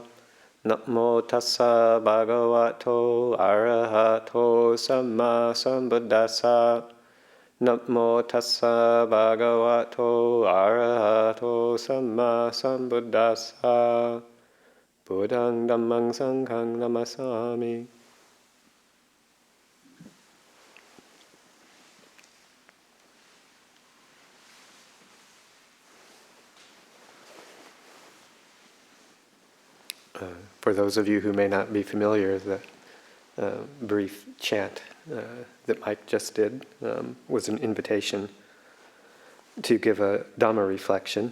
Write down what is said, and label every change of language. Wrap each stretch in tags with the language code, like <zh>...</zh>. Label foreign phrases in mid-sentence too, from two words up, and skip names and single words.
<pi>Namo tassa bhagavato arahato samma sambuddhassa. Namo tassa bhagavato arahato samma sambuddhassa. Buddhang dhammang sanghang namasami.</pi> <en>For those of you who may not be familiar, the brief chant that Mike just did was an invitation to give a Dhamma reflection.</en>